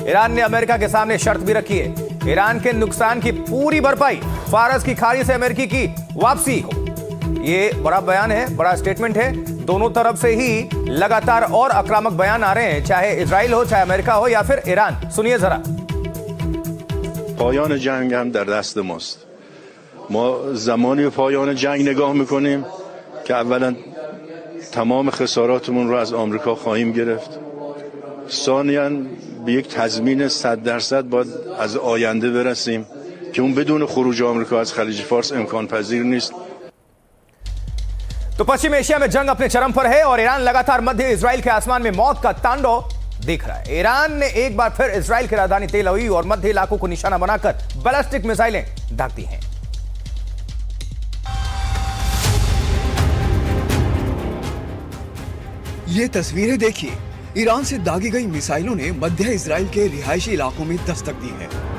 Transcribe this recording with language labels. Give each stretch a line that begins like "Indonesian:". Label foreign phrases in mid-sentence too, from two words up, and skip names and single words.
Hindi: ईरान ने अमेरिका के सामने शर्त भी रखी है, ईरान के नुकसान की पूरी भरपाई, फारस की खाड़ी से अमेरिकी की वापसी हो। ये बड़ा बयान है, बड़ा स्टेटमेंट है। दोनों तरफ से ही लगातार और आक्रामक बयान आ रहे हैं, चाहे इजराइल हो, चाहे अमेरिका हो या फिर ईरान। सुनिए जरा।
Persian: پایان جنگ هم در دست ماست. ما زمانی به پایان جنگ نگاه میکنیم که اولا تمام خساراتمون رو از آمریکا خواهیم گرفت. ثانیاً به یک تضمین 100% باید از آینده برسیم که اون بدون خروج آمریکا از خلیج فارس امکان پذیر نیست.
Hindi: तो पश्चिम एशिया में जंग अपने चरम पर है और ईरान लगातार मध्य इजराइल के आसमान में मौत का तांडव देख रहा है। ईरान ने एक बार फिर इजराइल की राजधानी तेल अवीव और मध्य इलाकों को निशाना बनाकर बैलिस्टिक मिसाइलें दाग दी हैं। ये तस्वीरें देखिए, ईरान से दागी गई मिसाइलों ने मध्य इजराइल के रिहायशी इलाकों में दस्तक दी है।